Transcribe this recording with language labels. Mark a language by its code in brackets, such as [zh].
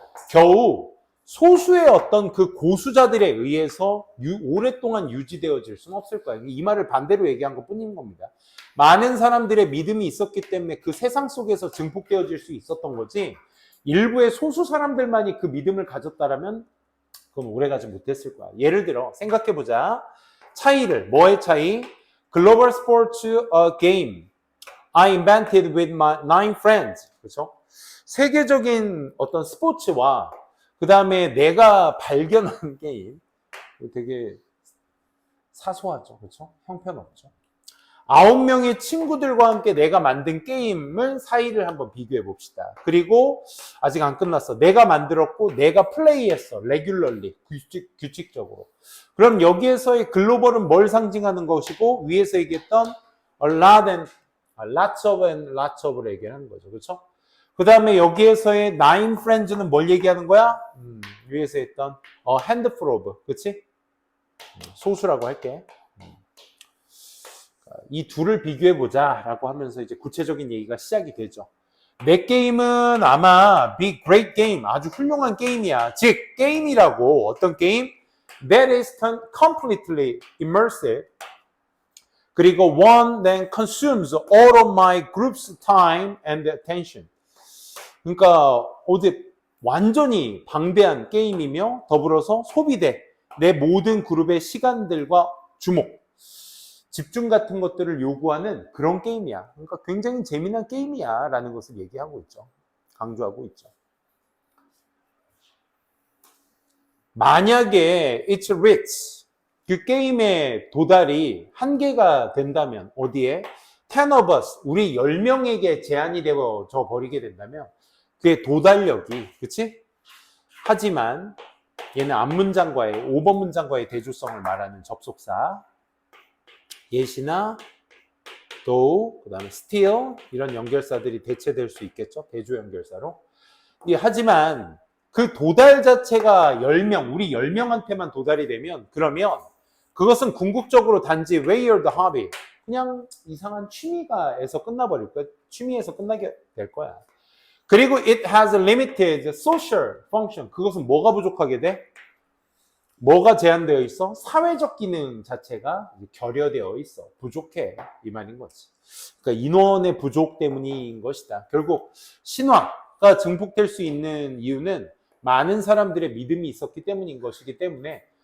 [ko] 겨우 소수의 어떤 그 고수자들에 의해서 오랫동안 유지되어질 수는 없을 거야. 이 말을 반대로 얘기한 것 뿐인 겁니다. 많은 사람들의 믿음이 있었기 때문에 그 세상 속에서 증폭되어질 수 있었던 거지 일부의 소수 사람들만이 그 믿음을 가졌다라면 그건 오래가지 못했을 거야. 예를 들어 생각해보자. 차이를, 뭐의 차이? [en] Global Sports Game I invented with my 9 friends. [ko] 그렇죠? 세계적인 어떤 스포츠와 그 다음에 내가 발견한 게임 되게 사소하죠. 그렇죠? 형편없죠. 9명의 친구들과 함께 내가 만든 게임을 사이를 한번 비교해 봅시다. 그리고 아직 안 끝났어. 내가 만들었고 내가 플레이했어. 레귤러리, 규칙적으로. 그럼 여기에서의 글로벌은 뭘 상징하는 것이고 위에서 얘기했던 [en] lots of [ko] 를 얘기하는 거죠. 그렇죠? 그 다음에 여기에서의 [en] 9 friends [ko] 는 뭘 얘기하는 거야? 위에서 했던 [en] handful of, [ko] 그치? 소수라고 할게. 이 둘을 비교해보자 라고 하면서 이제 구체적인 얘기가 시작이 되죠. 내 게임은 아마 [en] big, great game, [ko] 아주 훌륭한 게임이야. 즉, 게임이라고 어떤 게임? [en] That is completely immersive. [ko] 그리고 [en] one that consumes all of my group's time and attention. [ko] 그러니까 어디 완전히 방대한 게임이며 더불어서 소비돼. 내 모든 그룹의 시간들과 주목, 집중 같은 것들을 요구하는 그런 게임이야. 그러니까 굉장히 재미난 게임이야 라는 것을 얘기하고 있죠. 강조하고 있죠. 만약에 [en] it's rich, [ko] 그 게임의 도달이 한계가 된다면 어디에? [en] 10 of us, [ko] 우리 10명에게 제한이 되어져 버리게 된다면 그의 도달력이, 그치? 하지만 얘는 앞문장과의 5번 문장과의 대조성을 말하는 접속사 예시나 though, 그 다음에 still 이런 연결사들이 대체될 수 있겠죠. 대조 연결사로. 하지만 그 도달 자체가 10명, 우리 10명한테만 도달이 되면 그러면 그것은 궁극적으로 단지 [en] weird hobby, [ko] 그냥 이상한 취미가에서 끝나버릴 거야. 취미에서 끝나게 될 거야. [en] 그리고 it has a limited social function. [ko] 그것은 뭐가 부족하게 돼? 뭐가 제한되어 있어? 사회적 기능 자체가 결여되어 있어. 부족해. 이 말인 거지. 그러니까 인원의 부족 때문인 것이다. 결국 신화가 증폭될 수 있는 이유는 많은 사람들의 믿음이 있었기 때문인 것이기 때문에